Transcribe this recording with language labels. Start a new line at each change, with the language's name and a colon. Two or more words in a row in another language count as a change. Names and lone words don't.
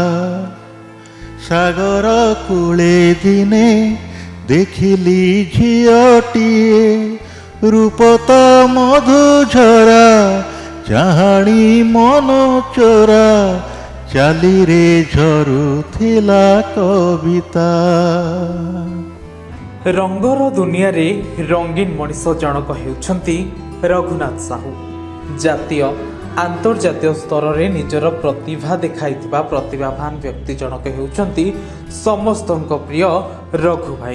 Odia: ସାଗର କୂଳେ ଦିନେ ଦେଖିଲି ଝିଅଟିଏ ରୂପ ତା ମହୁଝରା ଚାହାଣୀ ମନ ଚୋରା ଚାଲିରେ ଝରୁଥିଲା କବିତା। ରଙ୍ଗର ଦୁନିଆରେ ରଙ୍ଗୀନ ମଣିଷ ଜଣକ ହେଉଛନ୍ତି ରଘୁନାଥ ସାହୁ। ଜାତୀୟ ଆନ୍ତର୍ଜାତୀୟ ସ୍ତରରେ ନିଜର ପ୍ରତିଭା ଦେଖାଇଥିବା ପ୍ରତିଭାବାନ ବ୍ୟକ୍ତି ଜଣକ ହେଉଛନ୍ତି ସମସ୍ତଙ୍କ ପ୍ରିୟ ରଘୁ ଭାଇ।